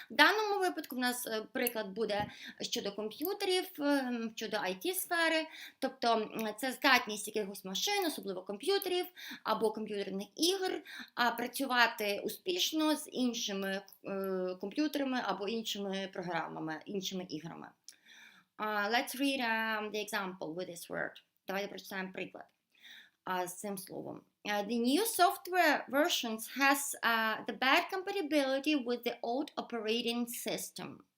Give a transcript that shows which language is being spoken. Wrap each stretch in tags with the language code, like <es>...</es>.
<uk>В даному випадку в нас приклад буде щодо комп'ютерів, щодо IT-сфери. Тобто це здатність якихось машин, особливо комп'ютерів або комп'ютерних ігор, працювати успішно з іншими комп'ютерами або іншими програмами, іншими іграми.</uk> <en>Let's read the example with this word.</en> <uk>Давайте прочитаємо приклад з цим словом.</uk> <en>The new software versions has the bad compatibility with the old operating system.</en>